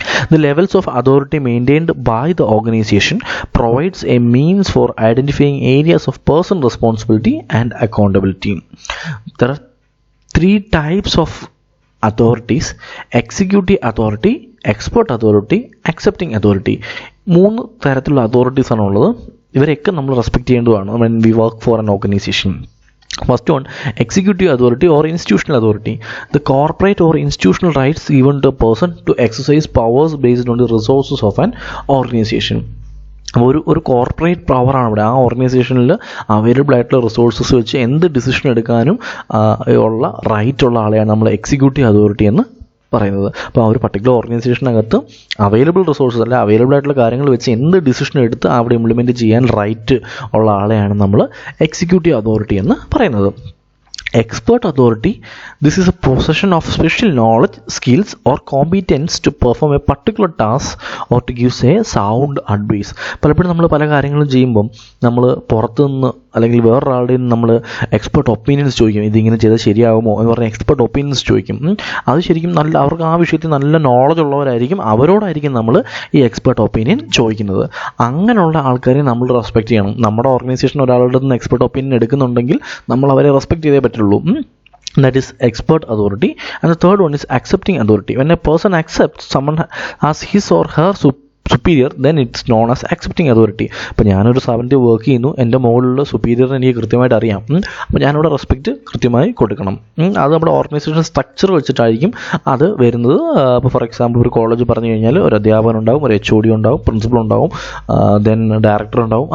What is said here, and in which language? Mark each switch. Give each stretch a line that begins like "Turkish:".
English: The levels of authority maintained by the organization provides a means for identifying areas of personal responsibility and accountability. There are 3 types of authorities: executive authority, expert authority, accepting authority.
Malayalam: 3 തരത്തിലുള്ള authorities ആണ് ഉള്ളത്. ഇവരെയൊക്കെ നമ്മൾ respect ചെയ്യേണ്ടതാണ്
English: when we work for an organization. First one, executive authority or institutional authority. The corporate or institutional rights given to a person to exercise powers based on the resources of an organization.
Malayalam: ഒരു corporate പവറാണ് അവിടെ. ആ ഓർഗനൈസേഷനിൽ available ആയിട്ടുള്ള resources വെച്ച് എന്ത് decision എടുക്കാനും ഉള്ള റൈറ്റ് ഉള്ള ആളെയാണ് നമ്മൾ എക്സിക്യൂട്ടീവ് അതോറിറ്റി എന്ന് പറയുന്നത്. അപ്പോൾ ആ ഒരു പർട്ടിക്കുലർ ഓർഗനൈസേഷനകത്ത് അവൈലബിൾ റിസോഴ്സസ് അല്ല അവൈലബിൾ ആയിട്ടുള്ള കാര്യങ്ങൾ വെച്ച് എന്ത് ഡിസിഷൻ എടുത്ത് അവിടെ ഇംപ്ലിമെൻറ്റ് ചെയ്യാൻ റൈറ്റ് ഉള്ള ആളെയാണ് നമ്മൾ എക്സിക്യൂട്ടീവ് അതോറിറ്റി എന്ന് പറയുന്നത്.
English: Expert authority, this is a possession of special knowledge, skills or competence to perform a particular task or to give say sound advice.
Malayalam: പലപ്പോഴും നമ്മൾ പല കാര്യങ്ങളും ചെയ്യുമ്പം നമ്മൾ പുറത്തുനിന്ന് അല്ലെങ്കിൽ വേറൊരാളുടെ നമ്മൾ എക്സ്പെർട്ട് ഒപ്പീനിയൻസ് ചോദിക്കും, ഇതിങ്ങനെ ചെയ്താൽ ശരിയാകുമോ എന്ന് പറഞ്ഞാൽ എക്സ്പെർട്ട് ഒപ്പീനിയൻസ് ചോദിക്കും. അത് ശരിക്കും നല്ല അവർക്ക് ആ വിഷയത്തിൽ നല്ല നോളജ് ഉള്ളവരായിരിക്കും, അവരോടായിരിക്കും നമ്മൾ ഈ എക്സ്പെർട്ട് ഒപ്പീനിയൻ ചോദിക്കുന്നത്. അങ്ങനെയുള്ള ആൾക്കാരെ നമ്മൾ റെസ്പെക്റ്റ് ചെയ്യണം. നമ്മുടെ ഓർഗനൈസേഷൻ ഒരാളുടെ നിന്ന് എക്സ്പെർട്ട് ഒപ്പീനിയൻ എടുക്കുന്നുണ്ടെങ്കിൽ നമ്മൾ അവരെ റെസ്പെക്റ്റ് ചെയ്തേ പറ്റുള്ളൂ.
English: That is expert authority. And the third one is accepting authority. When a person accepts someone as his or her superior, then it's known as accepting authority.
Malayalam: അപ്പോൾ ഞാനൊരു സ്ഥാപനത്തിൽ വർക്ക് ചെയ്യുന്നു, എൻ്റെ മുകളിലുള്ള സുപ്പീരിയർ എനിക്ക് കൃത്യമായിട്ട് അറിയാം, അപ്പോൾ ഞാനിവിടെ റെസ്പെക്റ്റ് കൃത്യമായി കൊടുക്കണം. അത് നമ്മുടെ ഓർഗനൈസേഷൻ സ്ട്രക്ചർ വെച്ചിട്ടായിരിക്കും അത് വരുന്നത്. അപ്പോൾ ഫോർ എക്സാമ്പിൾ ഒരു കോളേജ് പറഞ്ഞു കഴിഞ്ഞാൽ ഒരു അധ്യാപകൻ ഉണ്ടാവും, ഒരു HOD ഉണ്ടാവും, പ്രിൻസിപ്പൽ ഉണ്ടാവും, ദെൻ ഡയറക്ടർ ഉണ്ടാവും.